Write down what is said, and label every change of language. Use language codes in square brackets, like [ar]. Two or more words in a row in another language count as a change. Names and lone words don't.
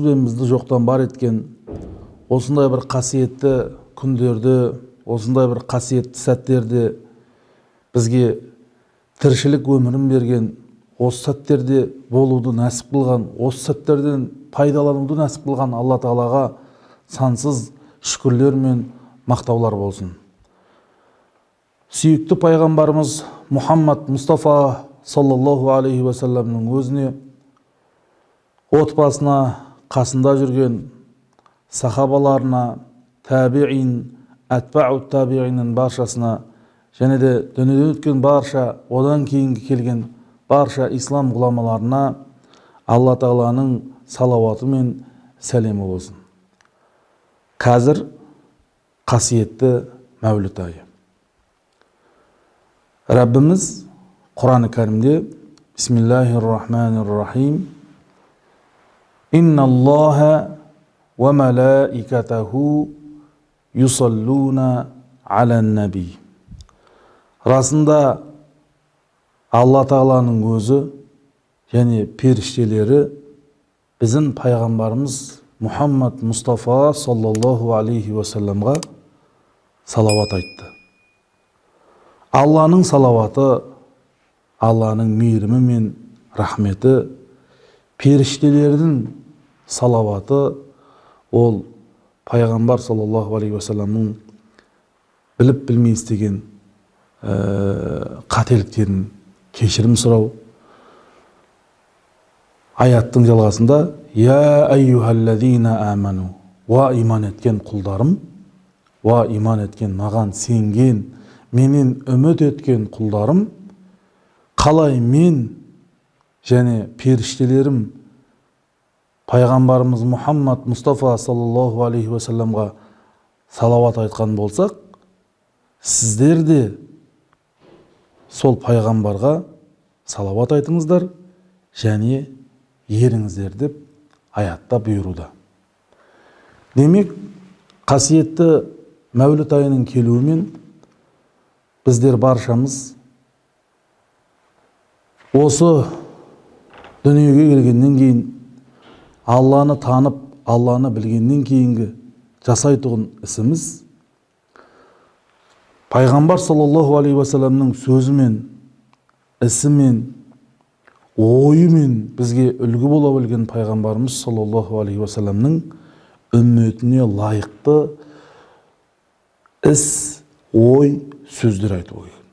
[kk] бен бізді жоқтан бар еткен осындай бір қасиетті күндерді, осындай бір қасиетті сәттерде бізге тіршілік өмірін берген, осы сәттерде болуды нәсіп қылған, осы сәттерден пайдалануды нәсіп қылған Алла Тағалаға сансыз шүкірлер мен мақтаулар болсын. Сүйікті пайғамбарымыз Мұхаммад Мұстафа [ar] صلى الله عليه وسلم [kk] өзіне, отбасына, қасында жүрген сахабаларына, табиин, әтбау табииннің баршасына, және де дүниеден өткен барша, одан кейінгі келген барша ислам ғұламаларына Алла Тағаланың салауаты мен сәлемі болсын. Қазір қасиетті Мәуліт айы. [tr] Раббimiz Kur'an-ı Kerim'de [ar] بسم الله الرحمن الرحيم إن الله وملائكته يصلون على النبي. [kk] Расында Алла Тағаланың өзі және періштелері біздің пайғамбарымыз Мұхаммад Мұстафа [ar] صلى الله عليه وسلم [kk] салауат айтты. Алланың салауаты, Алланың мейірімі мен рахметі, періштелердің салауаты, ол пайғамбар [ar] صلى الله عليه وسلم [kk] біліп білмей істеген қателіктерін кешірім сұрау. Аяттың жалғасында [ar] يا أيها الذين آمنوا, [kk] ва иман еткен құлдарым, ва иман еткен маған сенген, менен үміт еткен құлдарым, қалай мен және періштелерім пайғамбарымыз Мұхаммад Мұстафа [ar] صلى الله عليه وسلم [kk] салауат айтқан болсақ, сіздер де сол пайғамбарға салауат айтыңыздар және еріңіздер деп аятта бұйыруда. Демек, қасиетті Мәуліт айының келуімен біздер баршамыз осы дүниеге келгеннен кейін, Алланы танып, Алланы білгеннен кейінгі жасайтұғын ісіміз пайғамбар [ar] صلى الله عليه وسلم [kk] сөзімен, ісімен, ойымен бізге үлгі бола білген пайғамбарымыз [ar] صلى الله عليه وسلم [kk] үмметіне лайықты іс, ой, сөздер айту керек.